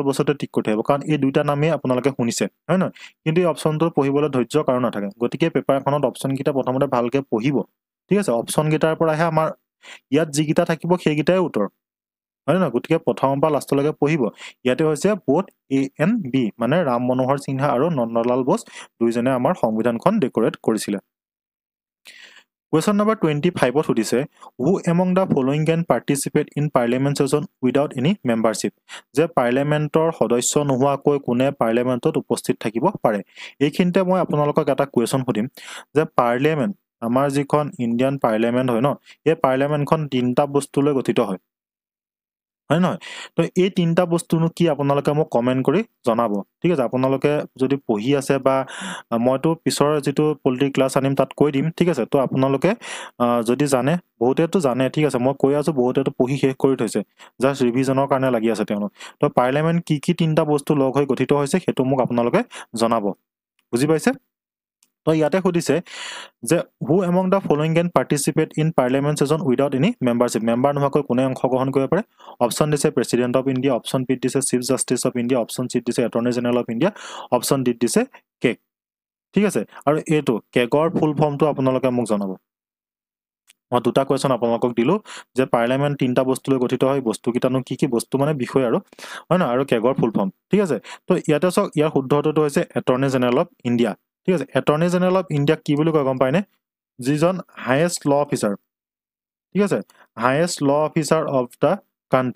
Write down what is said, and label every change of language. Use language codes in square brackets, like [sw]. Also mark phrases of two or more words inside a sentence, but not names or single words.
[as] বসতে টিক কৰি থৈ আহিব কাৰণ এই দুইটা নামেই আপোনালোকে শুনিছে হয় নহয় কিন্তু এই অপশনটো পঢ়িবলৈ ধৈৰ্য কাৰণ নাথাকে গতিকে পেপাৰখনত অপশন কিটা প্ৰথমতে ভালকে পঢ়িব ঠিক আছে অপশন কিটাৰ পৰাহে আমাৰ ইয়াত যিকিটা থাকিব সেইকিটাই উত্তৰ হয় না গতিকে প্ৰথমৰ পৰা লাষ্টলৈকে পঢ়িব ইয়াতে হৈছে [en] both A and B [as] মানে ৰাম মনোহৰ সিনহা আৰু নন্দলাল বস দুইজনে আমাৰ সংবিধানখন ডেকোৰেট কৰিছিলে [en] Question number 25 [as] সুধিছে [en] who among the following can participate in parliament session without any membership [as] যে পাৰ্লিয়ামেন্টৰ সদস্য নোহোৱাকৈ কোনে পাৰ্লিয়ামেন্টত উপস্থিত থাকিব পাৰে এইখিনিতে মই আপোনালোকক এটা কোৱেশ্চন সুধিম যে পাৰ্লিয়ামেন্ট আমাৰ যিখন [en] Indian parliament [as] হয় ন এই পাৰ্লিয়ামেন্টখন তিনটা বস্তু লৈ গঠিত হয় হয় নহয় তো এই তিনটা বস্তুনো কি আপোনালোকে মোক কমেন্ট কৰি জনাব ঠিক আছে আপোনালোকে যদি পঢ়ি আছে বা মইতো পিছৰ যেটো পলিটিক্স ক্লাছ আনিম তাত কৈ দিম ঠিক আছে তো আপোনালোকে যদি জানে বহুতেতো জানে ঠিক আছে মই কৈ আছো বহুতেতো পঢ়ি শেষ কৰি থৈছে জাস্ট ৰিভিজনৰ কাৰণে লাগি আছে তেওঁলোক তো পাৰ্লিয়ামেন্ট কি তিনটা বস্তু লগ হৈ গঠিত হৈছে হেতু মোক আপোনালোকে জনাব বুজি পাইছে তো ইয়াতে সুধিছে যে [en] who among the following can participate in parliament session without any membership [as] member নোহোৱাকৈ কোনে অংশগ্ৰহণ কৰিব পাৰে অপশন দিছে [en] President of India option B [as] দিছে [en] Chief Justice of India option C [as] দিছে [en] Attorney General of India option D [as] দিছে কেক ঠিক আছে আৰু এটো কেকৰ [en] full formটো [as] আপোনালোকে মোক জনাব মই দুটা কোৱেশ্চন আপোনালোকক দিলো যে পাৰ্লিয়ামেন্ট তিনটা বস্তু লৈ গঠিত হয় বস্তু কিটানো কি বস্তু মানে বিষয় আৰু হয় না আৰু কেকৰ [en] full form [as] ঠিক আছে তো ইয়াতে সক ইয়াৰ শুদ্ধটো হৈছে [en] Attorney General of India [as] ঠিক আছে [en] Attorney General of India [as] কি বুলি কয় গম পায়নে যিজন [en] highest law officer [as] ঠিক আছে [en] highest law officer of the country